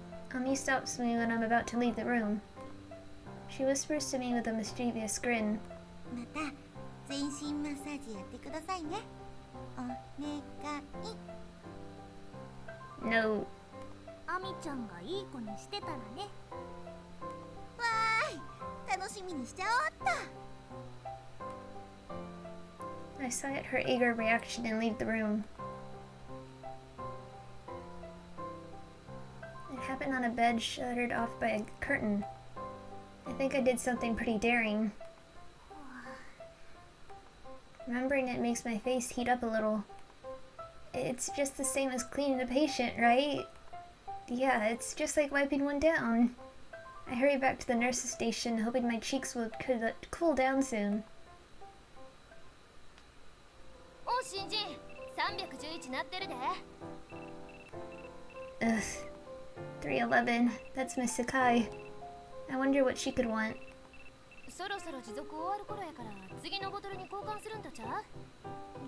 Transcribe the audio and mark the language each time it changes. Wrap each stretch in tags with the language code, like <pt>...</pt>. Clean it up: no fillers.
<en>Ami stops me when I'm about to leave the room. She whispers to me with a mischievous grin.</en> <ja>また全身マッサージやってくださいね。お願い。</ja> <en>No.</en> <ja>アミちゃんがいい子にしてたらね。わーい、楽しみにしちゃおっと。</ja> <en>I sigh at her eager reaction and leave the room. It happened on a bed shuttered off by a curtain. I think I did something pretty daring. Remembering it makes my face heat up a little. It's just the same as cleaning a patient, right? Yeah, it's just like wiping one down. I hurry back to the nurse's station, hoping my cheeks could cool down soon.</en> <ja>お新人、311なってるで。</ja> <en>Ugh. 311. That's Miss Sakai. I wonder what she could want.</en> <ja>そろそろ持続終わる頃やから次のボトルに交換するんとちゃう？</ja>